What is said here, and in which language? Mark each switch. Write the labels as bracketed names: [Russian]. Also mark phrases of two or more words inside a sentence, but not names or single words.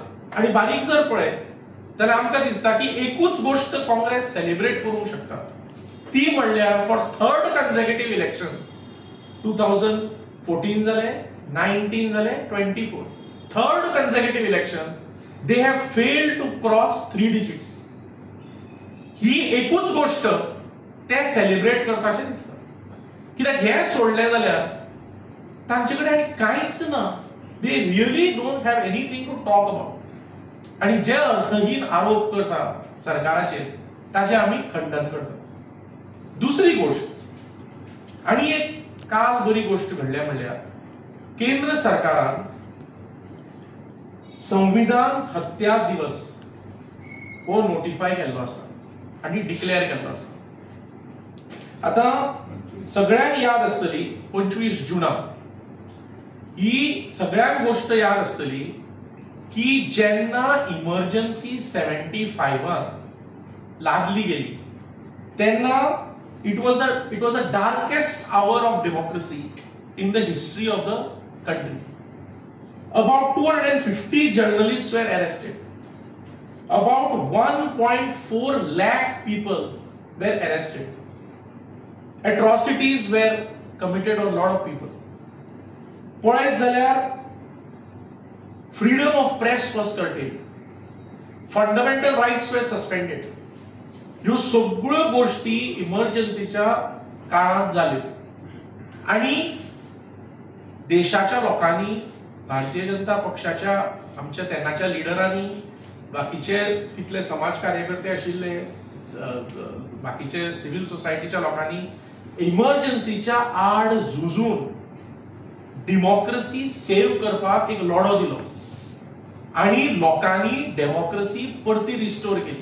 [Konkani] आणि बारीक जर पळय जाल्यार आमकां दिसता की एकूच गोष्ट काँग्रेस सेलिब्रेट करूंक शकता, ती म्हणल्यार [English] for third consecutive election [Konkani] 2014 जाले, 19 जाले, 24 [English] third consecutive election they have failed to cross 3 digits. [Konkani] ही एकूच गोष्ट ते सेलिब्रेट करताशें दिसता. कित्याक हे सोडलें जाल्यार तांचे कडेन आनी कांयच ना. [English] They really don't have anything to talk about. [Konkani] आणि जे अर्थहीन आरोप करता सरकाराचेर ताचे आमी खंडन करता. दुसरी गोष्ट आणि एक काल बरी गोष्ट घडल्या म्हणल्यार केंद्र सरकारान संविधान हत्या दिवस हो नोटिफाय केल्लो आसा आणि डिक्लेअर केल्लो आसा. आता सगळ्यांक याद आसतली 25 जुनाक ही सगळ्यांक गोष्ट याद आसतली की जेन्ना इमर्जन्सी 75 लागली गेली तेन्ना [English] it was the darkest hour of democracy in the history of the country. About 250 journalists were arrested. About 1.4 lakh people were arrested. Atrocities were committed on a lot of people. [Konkani] पळयत जाल्यार [English] freedom of press was curtailed. Fundamental rights were suspended. [Konkani] ह्यो सगळ्यो गोष्टी इमर्जन्सीच्या काळात जाल्यो आणि देशाच्या लोकांनी, भारतीय जनता पक्षाच्या आमच्या तेन्नाच्या लिडरांनी, बाकीचे कितले समाज कार्यकर्ते आशिल्ले, बाकीचे [English] civil society [Konkani] लोकांनी इमर्जन्सीच्या आड झुजून [English] democracy save [Konkani] करपाक एक लढो दिलो आणि लोकांनी डेमोक्रेसी परती रिस्टोर केली.